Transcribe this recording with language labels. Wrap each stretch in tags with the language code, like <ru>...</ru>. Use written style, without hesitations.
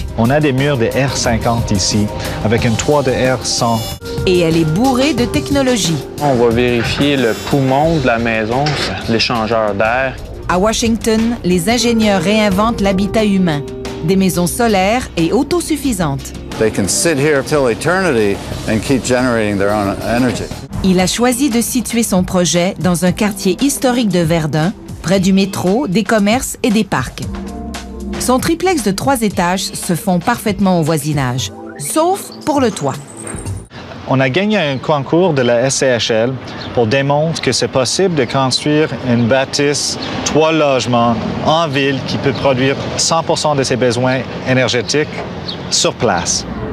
<fr>On a des murs de R50 ici, avec un toit de R100. Et elle est bourrée de technologie. On va vérifier le poumon de la maison, l'échangeur d'air. À Washington, les ingénieurs réinventent l'habitat humain. Des maisons solaires et autosuffisantes.</fr> <en>They can sit here till eternity and keep generating their own energy.</en> <fr>Il a choisi de situer son projet dans un quartier historique de Verdun, près du métro, des commerces et des parcs. Son triplex de 3 étages se fond parfaitement au voisinage, sauf pour le toit. On a gagné un concours de la SCHL pour démontrer que c'est possible de construire une bâtisse, 3 logements en ville qui peut produire 100% de ses besoins énergétiques sur place.</fr>